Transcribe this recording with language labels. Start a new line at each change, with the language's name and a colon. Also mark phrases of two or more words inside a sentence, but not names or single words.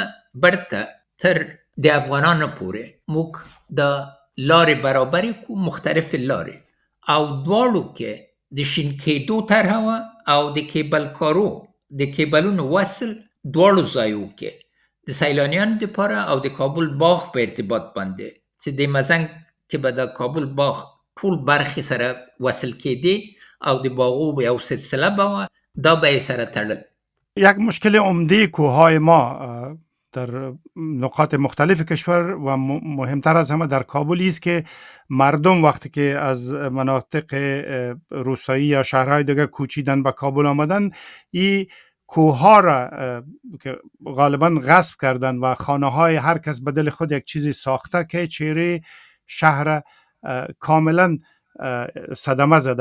Pashto: برته تر د افغانانو پورې موږ د لارې برابرې کو مختلفې لارې او دواړو کې د شین کېدو طرحه وه او د کیبل کارو د کیبلونو وصل دواړو ځایو کې د سیلانیانو دپاره او د کابل باغ په ارتباط باندې چې د مزنګ کې به د کابل باغ ټول برخې سره وصل کېدې او د باغو یو سلسله به وه دا به یې سره تړل.
Persian: یک مشکل عمده کوههای ما در نقاط مختلف کشور و مهمتر از همه در کابل است که مردم وقتی که از مناطق روستایی یا شهرهای دیگه کوچیدن به کابل آمدن این کوهها را که غالبا غصب کردن و خانه های هر کس به دل خود یک چیزی ساخته که چهره شهر کاملا صدمه زده.